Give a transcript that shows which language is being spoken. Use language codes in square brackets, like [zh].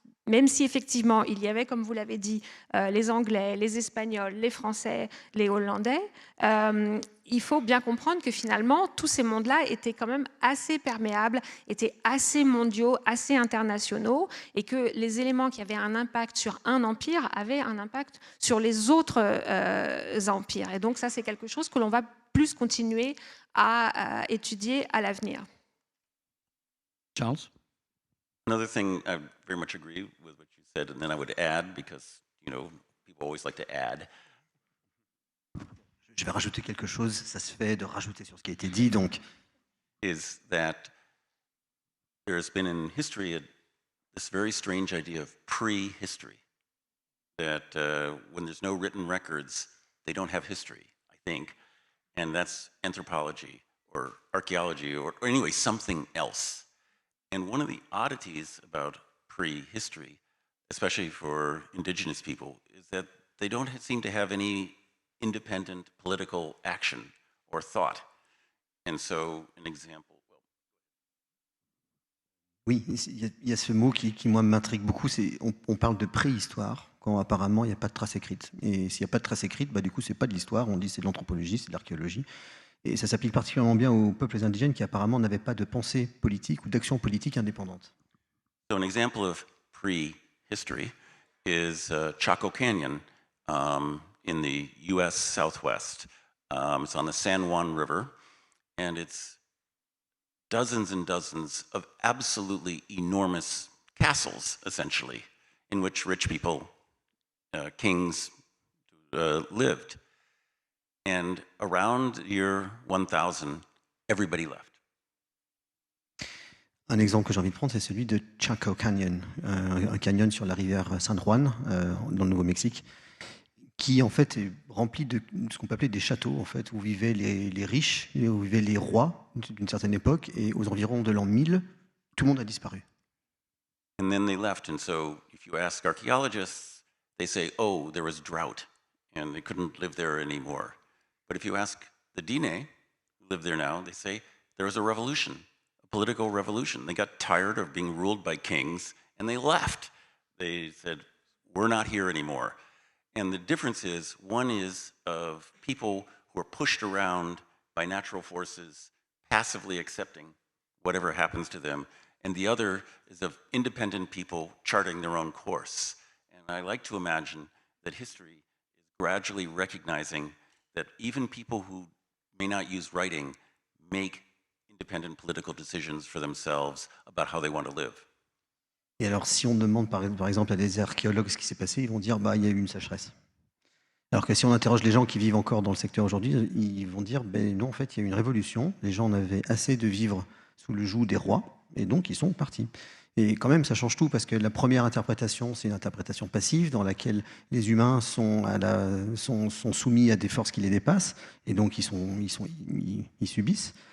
[fr] Même si effectivement il y avait, comme vous l'avez dit, les Anglais, les Espagnols, les Français, les Hollandais, il faut bien comprendre que finalement tous ces mondes-là étaient quand même assez perméables, étaient assez mondiaux, assez internationaux, et que les éléments qui avaient un impact sur un empire avaient un impact sur les autres empires. Et donc ça, c'est quelque chose que l'on va plus continuer à étudier à l'avenir. Charles? [en] Another thing, I very much agree with what you said, and then I would add, because, you know, people always like to add. [fr] Je vais rajouter quelque chose, ça se fait de rajouter sur ce qui a été dit, donc [en] Is that there's been in history this very strange idea of prehistory, that when there's no written records, they don't have history, I think, and that's anthropology or archaeology or anyway, something else. And one of the oddities about prehistory, especially for indigenous people, is that they don't seem to have any independent political action or thought. And so, an example. [fr] oui, il y a ce mot qui moi, m'intrigue beaucoup, on parle de préhistoire, quand apparemment il n'y a pas de trace écrite. Et s'il n'y a pas de trace écrite, bah, du coup, c'est pas de l'histoire, on dit c'est de l'anthropologie, c'est de l'archéologie. Et ça s'applique particulièrement bien aux peuples indigènes qui apparemment n'avaient pas de pensée politique ou d'action politique indépendante. [en] So an example of prehistory is Chaco Canyon in the U.S. Southwest. It's on the San Juan River, and it's dozens and dozens of absolutely enormous castles, essentially, in which rich people, kings, lived. And around year 1000, everybody left. [fr] Un exemple que j'ai envie de prendre, c'est celui de Chaco Canyon, un canyon sur la rivière San Juan, dans le Nouveau-Mexique, qui en fait est rempli de ce qu'on peut appeler des châteaux, en fait, où vivaient les riches, et où vivaient les rois d'une certaine époque, et aux environs de l'an 1000, tout le monde a disparu. [en] And then they left, and so if you ask archaeologists, they say, oh, there was drought, and they couldn't live there anymore. But if you ask the Dine, who live there now, they say there was a revolution, a political revolution. They got tired of being ruled by kings, and they left. They said, we're not here anymore. And the difference is, one is of people who are pushed around by natural forces, passively accepting whatever happens to them, and the other is of independent people charting their own course. And I like to imagine that history is gradually recognizing that even people who may not use writing make independent political decisions for themselves about how they want to live. [fr] Et alors, si on demande par exemple à des archéologues ce qui s'est passé, ils vont dire bah, il y a eu une sécheresse. Alors que si on interroge les gens qui vivent encore dans le secteur aujourd'hui, ils vont dire ben non, en fait, il y a eu une révolution. Les gens en avaient assez de vivre sous le joug des rois, et donc ils sont partis. Et quand même, ça change tout, parce que la première interprétation, c'est une interprétation passive, dans laquelle les humains sont soumis à des forces qui les dépassent, et donc ils subissent.